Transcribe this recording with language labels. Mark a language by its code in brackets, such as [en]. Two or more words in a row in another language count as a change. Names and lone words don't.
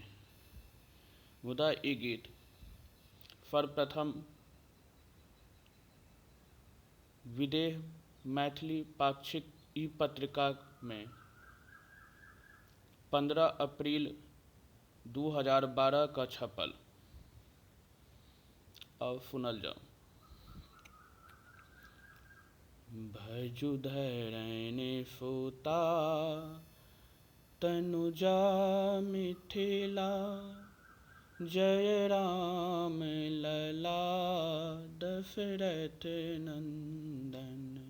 [mai] मुदा ई गीत सर्वप्रथम विदेह मैथिली पाक्षिक ई पत्रिका में 15 अप्रैल 2012 का छपल। और सुनल जाओ। भजु धरणी सुता तनुजा मिथिला, जय राम लला दशरथ नंदन।